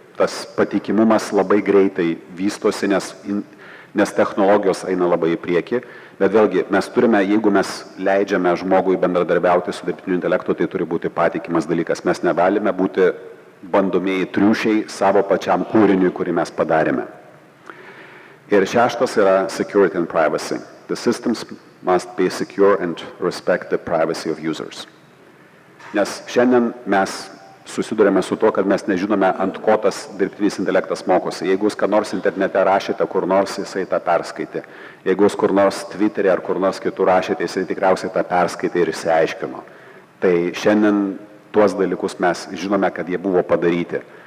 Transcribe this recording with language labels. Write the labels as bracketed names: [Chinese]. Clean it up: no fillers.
[Lithuanian] Tas patikimumas labai greitai vystosi, nes technologijos eina labai į priekį. Bet vėlgi, mes turime, jeigu mes leidžiame žmogui bendradarbiauti su dirbtiniu intelektu, tai turi būti patikimas dalykas. Mes negalime būti bandomieji triušiai savo pačiam kūriniui, kurį mes padarėme. Ir 6 yra [English] security and privacy. The systems must be secure and respect the privacy of users. [Lithuanian] Nes šiandien mes susidurėme su to, kad mes nežinome, ant ko tas dirbtinis intelektas mokosi. Jeigu jūs ką nors internete rašėte, kur nors jisai tą perskaitė. Jeigu jūs kur nors Twitter'e ar kur nors kitur rašėte, jisai tikriausiai tą perskaitė ir išsiaiškino. Tai šiandien tuos dalykus mes žinome, kad jie buvo padaryti.